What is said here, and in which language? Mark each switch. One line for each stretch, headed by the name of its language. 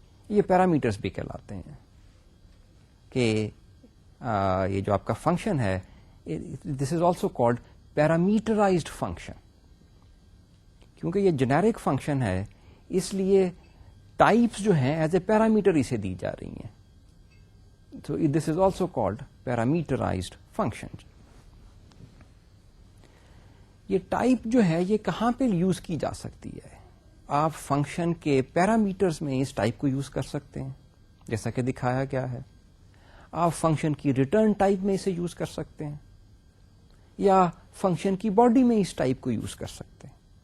Urdu: یہ پیرامیٹرز بھی کہلاتے ہیں کہ یہ جو آپ کا فنکشن ہے,
English: This is also called parameterised function.
Urdu: کیونکہ یہ جنیرک فنکشن ہے اس لیے ٹائپس جو ہیں
English: as a parameter
Urdu: اسے دی جا رہی ہیں.
English: So this is also called parameterized function.
Urdu: یہ ٹائپ جو ہے یہ کہاں پہ یوز کی جا سکتی ہے؟ آپ فنکشن کے پیرامیٹرز میں اس ٹائپ کو یوز کر سکتے ہیں جیسا کہ دکھایا گیا ہے. آپ فنکشن کی ریٹرن ٹائپ میں اسے یوز کر سکتے ہیں, یا فنکشن کی باڈی میں اس ٹائپ کو یوز کر سکتے ہیں.